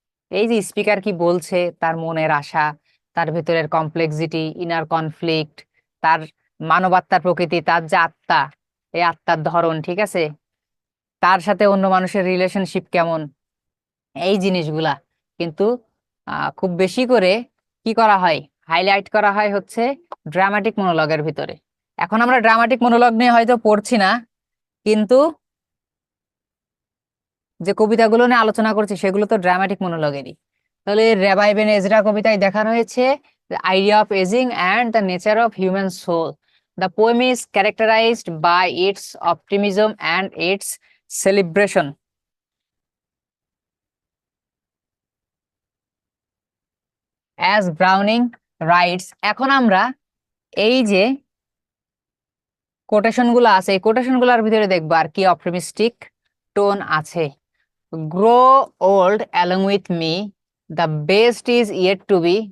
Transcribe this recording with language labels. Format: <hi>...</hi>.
<bn>এই যে স্পিকার কি বলছে, তার মনের আশা, তার ভেতরের কমপ্লেক্সিটি, ইনার কনফ্লিক্ট, তার মানবাত্মার প্রকৃতি, তার যে আত্মা, এই আত্মার ধরন, ঠিক আছে, তার সাথে অন্য মানুষের রিলেশনশিপ কেমন, এই জিনিসগুলা কিন্তু খুব বেশি করে কি করা হয়, হাইলাইট করা হয় হচ্ছে ড্রামাটিক মনোলগের ভিতরে। এখন আমরা ড্রামাটিক মনোলগ নিয়ে হয়তো পড়ছি না, কিন্তু যে কবিতাগুলো নিয়ে আলোচনা করছি সেগুলো তো ড্রামাটিক মনোলগেরই। তাহলে রেবাই বেন এজরা কবিতায় দেখানো হয়েছে</bn> <en>the idea of aging and the nature of human soul. The poem is characterized by its optimism and its celebration. As Browning writes,</en> <bn>এখন আমরা এই যে কোটেশন গুলো আছে, এই কোটেশন গুলোর ভিতরে দেখবো আর কি অপটিমিস্টিক টোন আছে।</bn> <en>Grow old along with me, the best is yet to be.</en>